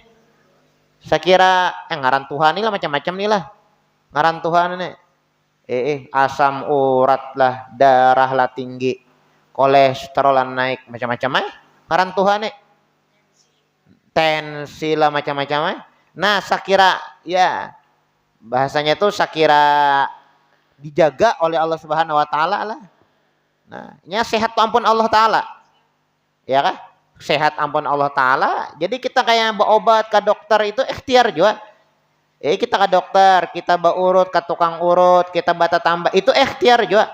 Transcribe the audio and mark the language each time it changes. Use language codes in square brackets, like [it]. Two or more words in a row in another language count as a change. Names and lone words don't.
[bjn] Saya kira ngaran Tuhan nih lah, macam-macam nih lah ngaran Tuhan nih. Asam urat lah, darah lah tinggi, kolesterol naik, macam-macam ngaran Tuhan nih. [id] Tensi lah macam-macam. Nah, saya kira ya bahasanya tuh saya kira dijaga oleh Allah [ar] سبحانه وتعالى [id] lah. [bjn] Nah, nya sehat tuh ampun Allah taala. Ya kan? [id] Sehat ampun Allah taala. Jadi kita kayak berobat ke dokter itu ikhtiar juga. Kita ke dokter, kita beurut ke tukang urut, kita bata tambah, itu ikhtiar juga.